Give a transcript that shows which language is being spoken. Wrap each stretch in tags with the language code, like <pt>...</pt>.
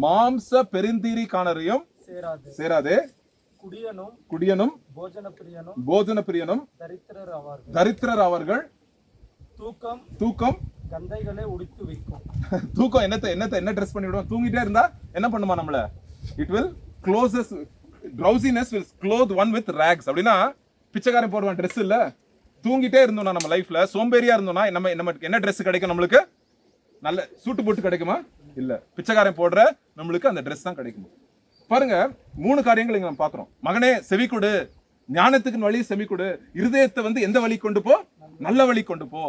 <ta>மாம்ச பெருந்தீரிக்கானரையும் சேராதே. குடியனும் குடியனும் போஜன பிரியனும் தரித்திரர் அவர்கள். தூக்கம் கந்தைகளை உடுத்து வைக்கும். தூக்கம் என்ன ட்ரெஸ் பண்ணி விடும்? தூங்கிட்டே இருந்தா என்ன பண்ணுமா நம்மள?</ta> <en>It will clothes drowsiness will clothe one with rags.</en> <ta>அப்படின்னா பிச்சைக்காரன் போடுவான் ட்ரெஸ் இல்ல. தூங்கிட்டே இருந்தோம்னா நம்ம லைஃப்ல சோம்பேறியா இருந்தோம்னா நமக்கு என்ன ட்ரெஸ் கிடைக்கும்? நம்மளுக்கு நல்ல சூட்டு போட்டு கிடைக்குமா? இல்ல. பிச்சைக்காரன் போடுற நம்மளுக்கு அந்த ட்ரெஸ் தான் கிடைக்கும். பாருங்க, 3 காரியங்கள் இங்க நம்ம பாக்குறோம். மகனே செவி கொடு, ஞானத்துக்கு வழி செவி கொடு, இருதயத்தை வந்து எந்த வழி கொண்டு போ? நல்ல வழி கொண்டு போ.</ta>